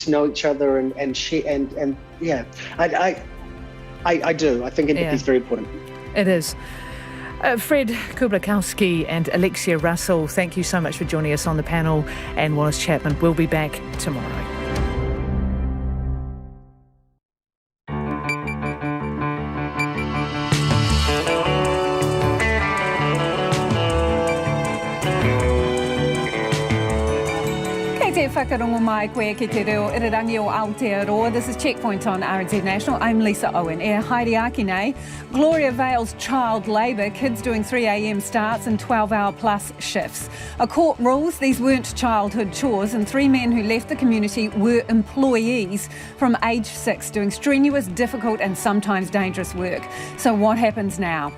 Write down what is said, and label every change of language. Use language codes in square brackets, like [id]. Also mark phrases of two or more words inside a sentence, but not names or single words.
[en] to know each other and share and yeah, I do. I think empathy is very important. It is. Fred Kublakowski and Alexia Russell, thank you so much for joining us on the panel, and Wallace Chapman will be back tomorrow. [mi] Whakarongo mai koe ki te reo irirangi o Aotearoa. [en] This is Checkpoint on RNZ National. I'm Lisa Owen. [mi] E haere aki nei. [en] Gloriavale's child labour, kids doing 3 a.m. starts and 12-hour plus shifts. A court rules these weren't childhood chores, and 3 men who left the community were employees from age 6 doing strenuous, difficult and sometimes dangerous work. So what happens now?